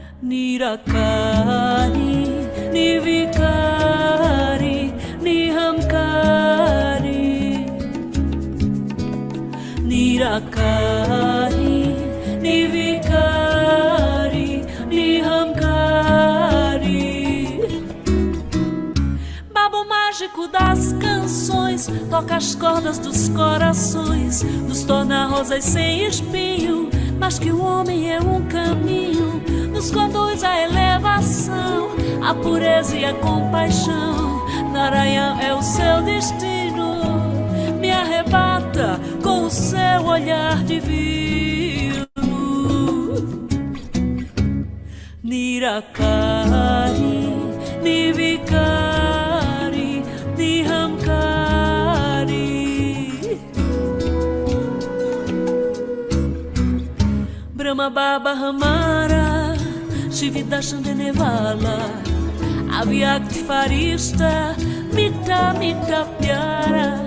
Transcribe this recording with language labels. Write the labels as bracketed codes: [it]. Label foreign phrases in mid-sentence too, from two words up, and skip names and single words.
[hi] निराकारी निर्विकारी निहंकारी निराकारी निर्विकारी nihamkari. [pt] Babo mágico das canções, toca as cordas dos corações, nos torna rosas sem espinho, mas que o homem é um caminho, nos conduz à elevação, a pureza e a compaixão. Narayan é o seu destino, me arrebata com o seu olhar divino. [hi] निराकारी, निर्विकारी, निहंकारी. ब्रह्मा बाबा हमारा, शिव दा संदेशवाला, अव्यक्त फ़रिश्ता, मीठा मीठा प्यारा.